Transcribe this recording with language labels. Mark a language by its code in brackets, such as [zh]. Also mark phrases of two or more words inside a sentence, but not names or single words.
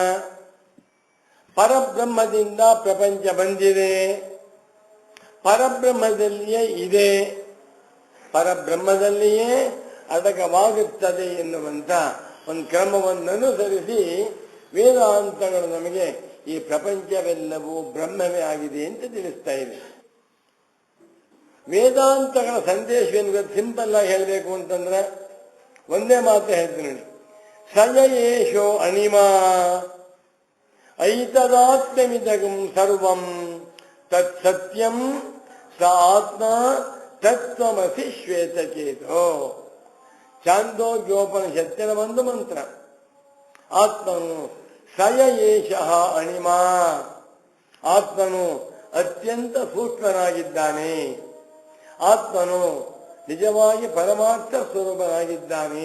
[kn] ಪರಬ್ರಹ್ಮದಿಂದ ಪ್ರಪಂಚ ಬಂದಿದೆ, ಪರಬ್ರಹ್ಮದಲ್ಲಿಯೇ ಇದೆ, ಪರಬ್ರಹ್ಮದಲ್ಲಿಯೇ ಅಡಕವಾಗುತ್ತದೆ ಎನ್ನುವಂಥ ಒಂದು ಕ್ರಮವನ್ನು ಅನುಸರಿಸಿ ವೇದಾಂತಗಳು ನಮಗೆ ಈ ಪ್ರಪಂಚವೆಲ್ಲವೂ ಬ್ರಹ್ಮವೇ ಆಗಿದೆ ಅಂತ ತಿಳಿಸ್ತಾ ಇದೆ. ವೇದಾಂತಗಳ ಸಂದೇಶವೇನು ಸಿಂಪಲ್ ಆಗಿ ಹೇಳಬೇಕು ಅಂತಂದ್ರೆ ಒಂದೇ ಮಾತು ಹೇಳ್ತೀನಿ ನೋಡಿ. [sa] ಸಯೇಶೋ ಅಣಿಮಾ ಐತದಾತ್ಮ್ಯಮಿದಗಂ ಸರ್ವಂ ತತ್ ಸತ್ಯಂ ಸ ಆತ್ಮ ತತ್ವಮಸಿ ಶ್ವೇತಚೇತೋ. [kn] ಚಾಂದೋಗ್ಯೋಪನಿಷತ್ತಿನ ಒಂದು ಮಂತ್ರ. ಆತ್ಮನು [sa] ಸಯ ಏಷಃ ಅಣಿಮ, [kn] ಆತ್ಮನು ಅತ್ಯಂತ ಸೂಕ್ಷ್ಮನಾಗಿದ್ದಾನೆ, ಆತ್ಮನು ನಿಜವಾಗಿ ಪರಮಾರ್ಥ ಸ್ವರೂಪನಾಗಿದ್ದಾನೆ.